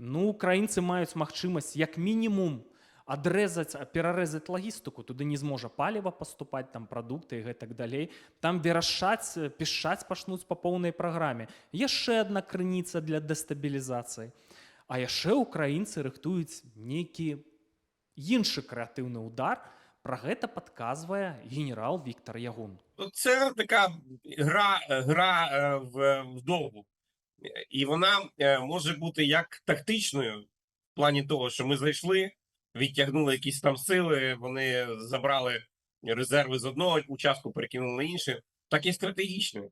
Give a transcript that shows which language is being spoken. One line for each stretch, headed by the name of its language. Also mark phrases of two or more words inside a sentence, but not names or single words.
Belarusian: Ну, украінцы маюць магчымасць як мінімум перарэзаць лагістыку, туды не зможа паліва паступаць, там прадукты і гэтак далей. Там пішчаць пачнуць па поўнай праграме. Яшчэ адна крыніца для дэстабілізацыі. А яшчэ украінцы рыхтуюць нейкі іншы крэатыўны ўдар. Пра гэта падказвае генерал Віктор Ягун.
Ukrainian: Це така гра в довгу. І вона може бути як тактичною, в плані того, що ми зайшли, відтягнули якісь там сили, вони забрали резерви з одного участку, перекинули на інший, так і стратегічною.